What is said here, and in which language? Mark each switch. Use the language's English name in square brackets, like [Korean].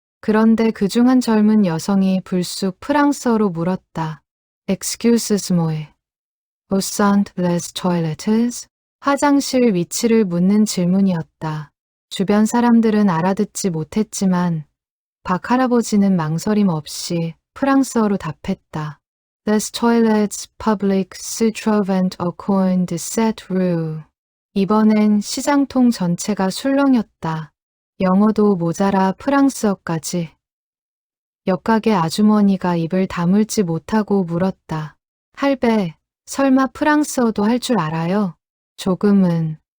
[Korean] 그런데 그중 한 젊은 여성이 불쑥 프랑스어로 물었다. [French] Excusez-moi. Où sont les toilettes? [Korean] 화장실 위치를 묻는 질문이었다. 주변 사람들은 알아듣지 못했지만 박 할아버지는 망설임 없이 프랑스어로 답했다. [French] Les toilettes publiques se trouvent au coin de cette rue. [Korean] 이번엔 시장통 전체가 술렁였다. 영어도 모자라 프랑스어까지. 옆 가게 아주머니가 입을 다물지 못하고 물었다. 할배, 설마 프랑스어도 할 줄 알아요? 조금은.